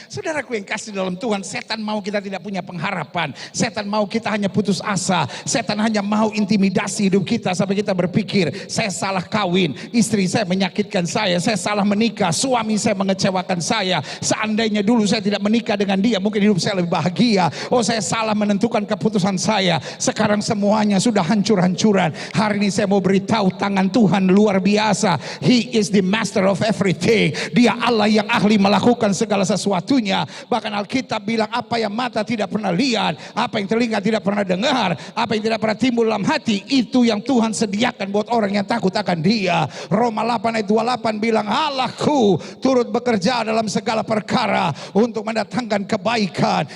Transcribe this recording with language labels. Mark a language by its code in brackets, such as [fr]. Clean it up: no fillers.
[id] Saudaraku yang kasih dalam Tuhan, setan mau kita tidak punya pengharapan, setan mau kita hanya putus asa, setan hanya mau intimidasi hidup kita sampai kita berpikir, saya salah kawin, istri saya menyakitkan saya salah menikah, suami saya mengecewakan saya, seandainya dulu saya tidak menikah dengan dia, mungkin hidup saya lebih bahagia. Oh, saya salah menentukan keputusan saya. Sekarang semuanya sudah hancur-hancuran. Hari ini saya mau beritahu, tangan Tuhan luar biasa. [en] He is the master of everything. [id] Dia Allah yang ahli melakukan segala sesuatunya. Bahkan Alkitab bilang, apa yang mata tidak pernah lihat, apa yang telinga tidak pernah dengar, apa yang tidak pernah timbul dalam hati, itu yang Tuhan sediakan buat orang yang takut akan Dia. Roma 8 ayat 28 bilang, Allahku turut bekerja dalam segala perkara untuk mendatangkan kebaikan.